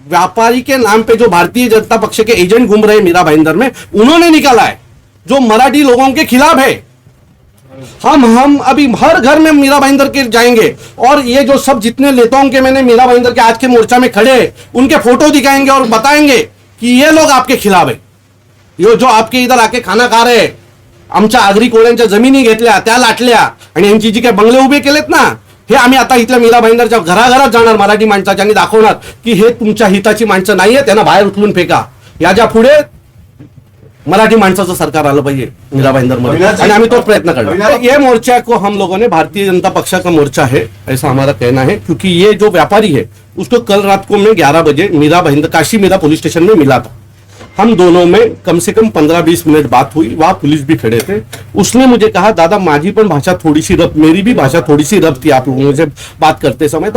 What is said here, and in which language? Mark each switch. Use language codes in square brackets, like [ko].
[hi] व्यापारी के नाम पे जो भारतीय जनता पक्ष के एजेंट घूम रहे हैं मीरा भाईंदर में, उन्होंने निकाला है, जो मराठी लोगों के खिलाफ है। हम अभी हर घर में मीरा भाईंदर के जाएंगे और ये जो सब जितने नेताओं के मैंने मीरा भाईंदर के आज के मोर्चा में खड़े, उनके फोटो दिखाएंगे और बताएंगे कि ये लोग आपके खिलाफ है। ये जो आपके इधर आके खाना खा रहे, [mr] आमच्या आगरी कोळ्यांच्या जमिनी घेतल्या, त्या लाटल्या आणि यांची जी काही बंगले उभे केलेत ना, हे आम्ही आता इथल्या मीरा भाईंदरच्या घराघरात जाणार मराठी माणसाच्या आणि दाखवणार की हे तुमच्या हिताची माणसं नाहीये, त्यांना बाहेर उचलून फेका। याच्या पुढे मराठी माणसाचं सरकार आलं पाहिजे मीरा भाईंदर मध्ये, आणि आम्ही तो प्रयत्न करणार। [hi] ये मोर्चा को हम लोगों ने भारतीय जनता पक्ष का मोर्चा है ऐसा हमारा कहना है, क्योंकि ये जो व्यापारी है उसको कल रात को मैं 11 बजे मीरा भाईंदर काशी मीरा पुलिस स्टेशन में मिला था। हम दोनों में कम से कम 15-20 मिनट बात हुई, वहां पुलिस भी खड़े थे। उसने मुझे कहा दादा [mr] माझी पण भाषा [hi] थोड़ी सी रफ, मेरी भी भाषा थोड़ी सी रफ थी आप लोगों से बात करते समय।